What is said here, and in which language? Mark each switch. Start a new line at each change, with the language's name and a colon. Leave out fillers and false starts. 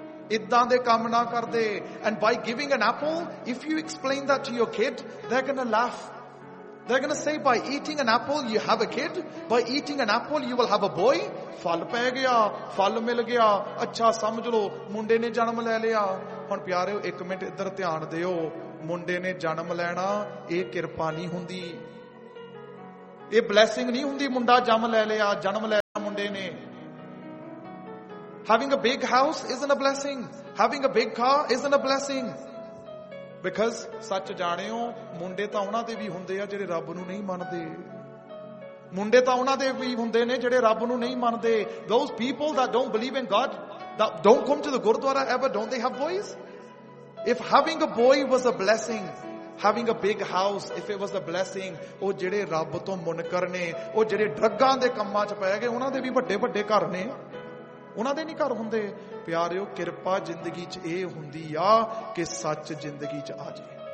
Punjabi: ਇਦਾਂ ਦੇ ਕੰਮ ਨਾ ਕਰਦੇ
English: and by giving an apple if you explain that to your kid they gonna laugh they gonna say by eating an apple you have a kid by eating an apple you will have a boy
Punjabi: ਫਲ ਪੈ ਗਿਆ ਫਲ ਮਿਲ ਗਿਆ ਅੱਛਾ ਸਮਝ ਲਓ ਮੁੰਡੇ ਨੇ ਜਨਮ ਲੈ ਲਿਆ ਹੁਣ ਪਿਆਰੇ ਇੱਕ ਮਿੰਟ ਇੱਧਰ ਧਿਆਨ ਦਿਓ ਮੁੰਡੇ ਨੇ ਜਨਮ ਲੈਣਾ ਇਹ ਕਿਰਪਾ ਨਹੀਂ ਹੁੰਦੀ ਇਹ ਬਲੈਸਿੰਗ ਨਹੀਂ ਹੁੰਦੀ ਮੁੰਡਾ ਜਨਮ ਲੈ ਲਿਆ ਜਨਮ ਲੈ ਲਿਆ ਮੁੰਡੇ ਨੇ
English: Having a big house isn't a blessing. Having a big car isn't a blessing. Because,
Punjabi: ਸੱਚ ਜਾਣਿਓ, ਮੁੰਡੇ ਤਾਂ ਉਹਨਾਂ ਦੇ ਵੀ ਹੁੰਦੇ ਆ ਜਿਹੜੇ ਰੱਬ ਨੂੰ ਨਹੀਂ ਮੰਨਦੇ ਮੁੰਡੇ ਤਾਂ ਉਹਨਾਂ ਦੇ ਵੀ ਹੁੰਦੇ ਨੇ ਜਿਹੜੇ ਰੱਬ ਨੂੰ ਨਹੀਂ ਮੰਨਦੇ
English: Those people that don't believe in God, that don't come to the Gurdwara ever, don't they have boys? If having a boy was a blessing,
Punjabi: having a big house, if it was a blessing, ਉਹ ਜਿਹੜੇ ਰੱਬ ਤੋਂ ਮੁਨਕਰ ਨੇ ਉਹ ਜਿਹੜੇ ਡਰੱਗਾਂ ਦੇ ਕੰਮਾਂ ਚ ਪੈ ਗਏ ਉਹਨਾਂ ਦੇ ਵੀ ਵੱਡੇ ਵੱਡੇ ਘਰ ਨੇ ਉਹਨਾਂ ਦੇ ਨਹੀਂ ਘਰ ਹੁੰਦੇ ਪਿਆਰਿਓ ਕਿਰਪਾ ਜ਼ਿੰਦਗੀ ਚ ਇਹ ਹੁੰਦੀ ਆ ਕਿ ਸੱਚ ਜ਼ਿੰਦਗੀ ਚ ਆ ਜੇ